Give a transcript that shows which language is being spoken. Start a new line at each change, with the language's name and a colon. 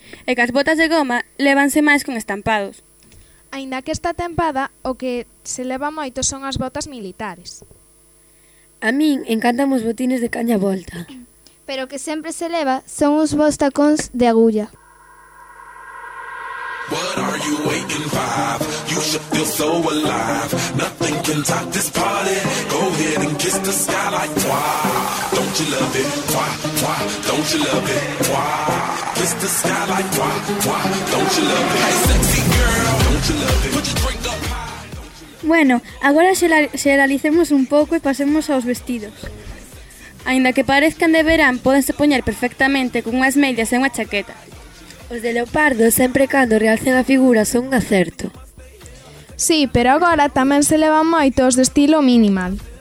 Galician: E que as botas de goma levanse máis con estampados. Aínda que esta tempada, o que se leva moito son as botas militares. A min encantan os botines de caña volta. Pero o que sempre se leva son os bos tacóns de agulla.
English: What are you waiting for? You should feel so alive. Nothing can top this party. Go ahead and kiss the sky like twa. Don't you love it? Twa, twa. Don't you love it? Twa. Kiss the sky like twa, twa. Don't you love it? Hey, sexy girl. Don't you love it? Put your drink up high.
Galician: Bueno, agora xeralicemos un pouco e pasemos aos vestidos. Ainda que parezcan de verán, podense poñer perfectamente con unhas medias e unha chaqueta. Os de leopardo sempre cando realcen a figura son un acerto. Sí, pero agora tamén se levan moitos de estilo minimal.